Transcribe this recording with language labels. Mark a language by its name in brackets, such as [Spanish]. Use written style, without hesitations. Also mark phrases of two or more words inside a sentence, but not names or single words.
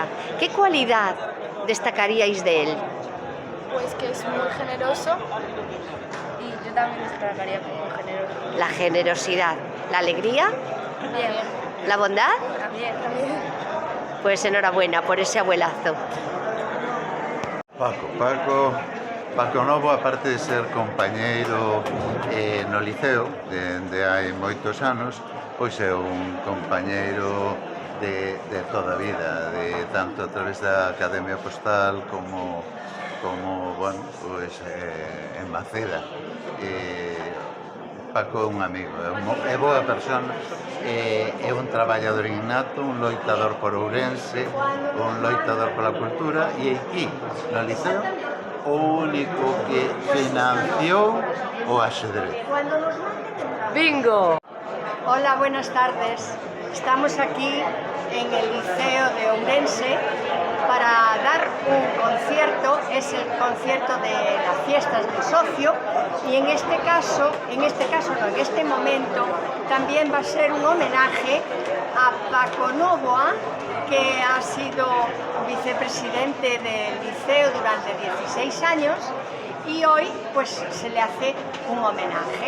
[Spanish] ¿Qué cualidad destacaríais de él? Pues que es muy generoso y yo también destacaría como muy generoso. La generosidad, la alegría, Bien, la bondad. también. Pues enhorabuena por ese abuelazo. [Galician] Paco Novo, aparte de ser compañeiro no liceo de hai moitos anos, pois é un compañeiro de toda a vida, de tanto a través da Academia Postal como bueno, pois en Maceda. Paco é un amigo, é boa persona, é un traballador innato, un loitador por Ourense, un loitador pola cultura, e aquí, no liceo, o único que financiou o axedrez. [Spanish] ¡Bingo! Hola, buenas tardes. Estamos aquí en el Liceo de Ourense para dar un concierto, es el concierto de las fiestas del socio, y en este momento también va a ser un homenaje a Paco Novoa, que ha sido vicepresidente del liceo durante 16 años y hoy pues se le hace un homenaje.